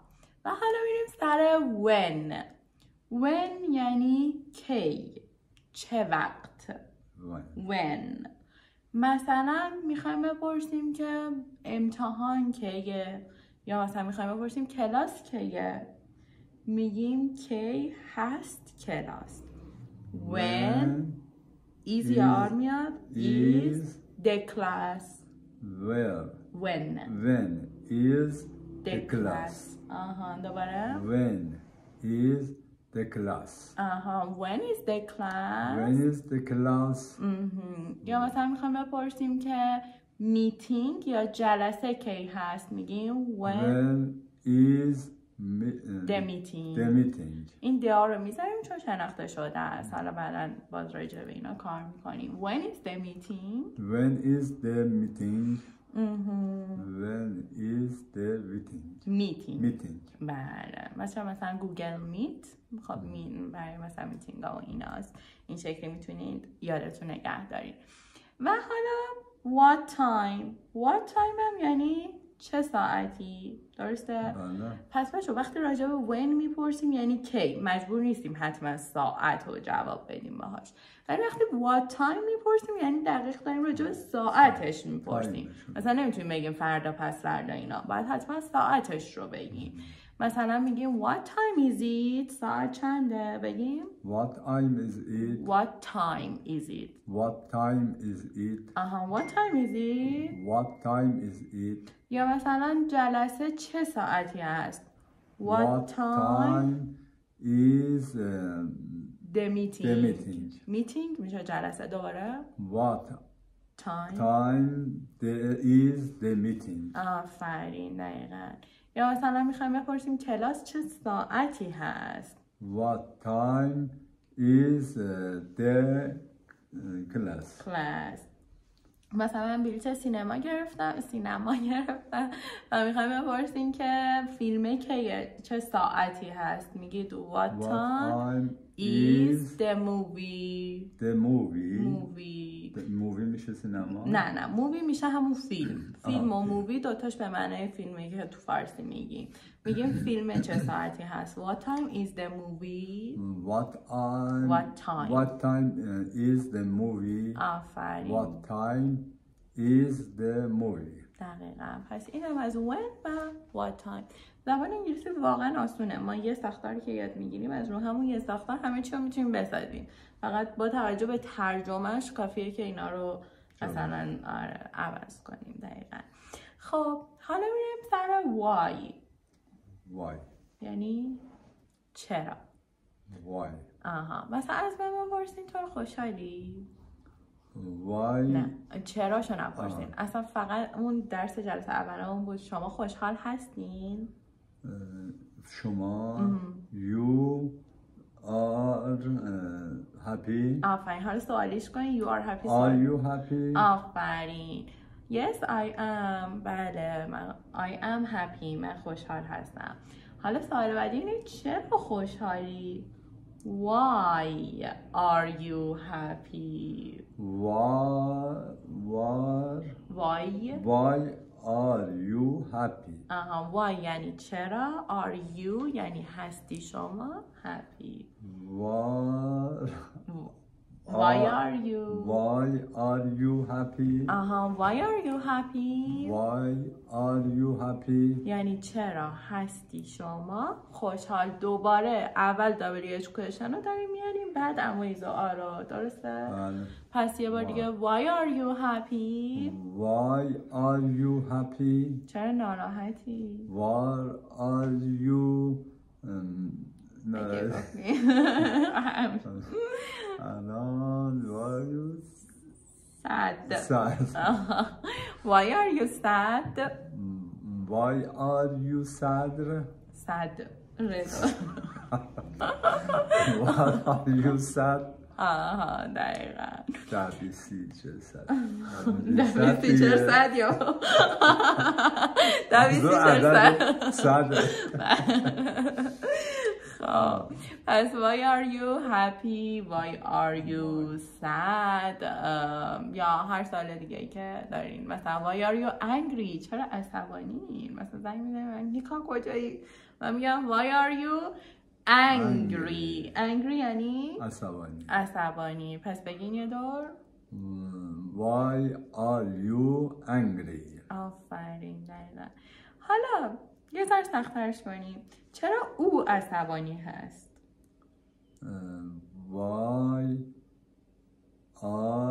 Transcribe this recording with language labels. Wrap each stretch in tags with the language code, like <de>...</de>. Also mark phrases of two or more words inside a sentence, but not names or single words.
<fa>و حالا میریم سر when یعنی کی، چه وقت. when مثلا میخوایم بپرسیم که امتحان کیه، یا مثلا میخوایم بپرسیم کلاس کیه. میگیم کی هست کلاس.</fa> <en>when is</en> <fa>یا آر میاد.</fa> <en>is the class. when is the class. دوباره. when is the class. when is the class. when is the class.</en> <fa>یا مثلا میخوایم بپرسیم که میتینگ یا جلسه کی هست، میگیم when</fa> <en>is the meeting.</en> <fa>این دیا رو میذاریم چون شناخته شده است. حالا بعدا باز راجع به اینا کار میکنیم.</fa> <en>when is the meeting. when is the meeting. when is the meeting.</en> <fa>بله. مثلا گوگل میت خب برای مثلا میتینگ ها و ایناست. این شکلی میتونید یادتون نگه دارید. و حالا</fa> <en>what time</en> <fa>هم یعنی چه ساعتی، درسته؟ بله. پس بچه وقتی راجع به when میپرسیم یعنی کی، مجبور نیستیم حتما ساعت رو جواب بدیم باهاش. ولی وقتی</fa> <en>what time</en> <fa>میپرسیم یعنی دقیق داریم راجع به ساعتش میپرسیم. مثلا نمیتونیم بگیم فردا پس فردا اینا، باید حتما ساعتش رو بگیم. مثلا میگیم</fa> <en>what time is it.</en> <fa>ساعت چنده؟ بگیم</fa> <en>what time is it. what time is it. what time is it. what time is it. what time is it.</en> <fa>یا مثلا جلسه چه ساعتی است.</fa> <en>what time is the meeting. meeting</en> <fa>میشه جلسه. دوباره</fa> <en>what time is the meeting.</en> <fa>آفرین، دقیقاً. یا مثلا میخوایم بپرسیم کلاس چه ساعتی هست.</fa> <en>what time is the class.</en> <fa>مثلا من بلیط سینما گرفتم و میخوایم بپرسیم که فیلم کیه، چه ساعتی هست.</fa> <en>میگید what time is the movie.</en> <fa>movie میشه سینما؟ نه مووی میشه همون فیلم و مووی دوتاش به معنای فیلمی که تو فارسی میگیم فیلم چه ساعتی هست.</fa> <en>what time is the movie. what time is the movie.</en> <fa>آفرین.</fa> <en>what time is the movie.</en> <fa>دقیقا. پس این هم از when و</fa> <en>what time.</en> <fa>زبان انگلیسی واقعا آسونه. ما یه ساختاری که یاد میگیریم از رو همون یه ساختار همه چی رو میتونیم بسازیم. فقط با توجه به ترجمهش کافیه که اینا رو مثلا عوض کنیم. دقیقا. خب حالا میریم سر why. یعنی چرا. مثلا از من بپرسین تو خوشحالی؟ نه چراشو نپرسین. اصلا فقط اون درس جلسه اولمون بود شما خوشحال هستین؟</fa> <en>شما you are happy.</en> <fa>آفرین. حالا سوالیش کنین</fa> <en>you are happy. are you happy. آفرین. yes I am.</en> <fa>بله من</fa> <en>I am happy.</en> <fa>من خوشحال هستم. حالا سوال بعدی اینه چرا خوشحالی؟</fa> <en>why are you happy. why are you happy.</en> <fa>why یعنی چرا.</fa> <en>are you</en> <fa>یعنی هستی شما happy.</fa> <en>why are you happy. why are you happy.</en> <fa>یعنی چرا هستی شما خوشحال. دوباره اول</fa> <en>WH question</en> <fa>رو داریم میاریم بعد امویز و آرا، درسته؟ پس یه بار دیگه</fa> <en>why are you happy.</en> <fa>چرا ناراحتی.</fa> <en>why are you sad. why are you sad. why are you sad. sad. why are you sad.</en> <fa>دقیقا. دبیسی چه sad یا دبیسی چه sad.</fa> <en>پس why are you happy. why are you sad.</en> <fa>یا هر سال دیگه که دارین.</fa> <en>مثلا why are you angry.</en> <fa>چرا عصبانی. مثلا زنگ میزنیم نیکا کجایی. من میگم</fa> <en>why are you angry.</en> <fa>یعنی عصبانی. پس بگین یه دور</fa> <en>why are you angry.</en> <fa>آفرین. دقیقا. حالا یه ذره سخت‌ترش کنیم. چرا او عصبانی هست.</fa> <en>why are</en>